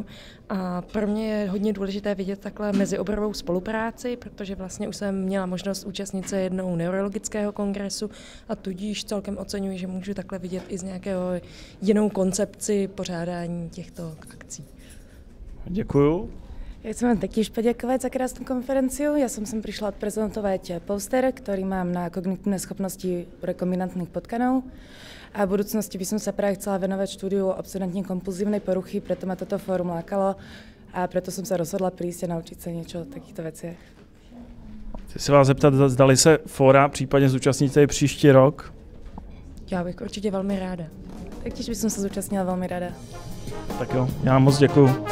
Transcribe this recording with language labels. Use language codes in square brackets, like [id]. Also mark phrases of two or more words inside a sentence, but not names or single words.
[cs] A pro mě je hodně důležité vidět takhle mezioborovou spolupráci, protože vlastně už jsem měla možnost účastnit se jednou neurologického kongresu a tudíž celkem oceňuji, že můžu takhle vidět i z nějakého jinou koncepci pořádání těchto akcí. Děkuju. [sk] Ja chcem vám taktiež poďakovať za krásnu konferenciu. Ja som sem prišla odprezentovať poster, ktorý mám na kognitívne schopnosti rekombinantných potkanov. A v budúcnosti by som sa práve chcela venovať štúdiu obsedantne kompulzívnej poruchy, preto ma toto fórum lákalo a preto som sa rozhodla prísť a naučiť sa niečo o takýchto veciach. [cs] Chci se vás zeptat, zdali se fóra případně zúčastníte i příští rok? Já bych určitě velmi ráda. [sk] Taktiež by som sa zúčastnila veľmi rada. [cs] Tak jo, já vám moc děkuju.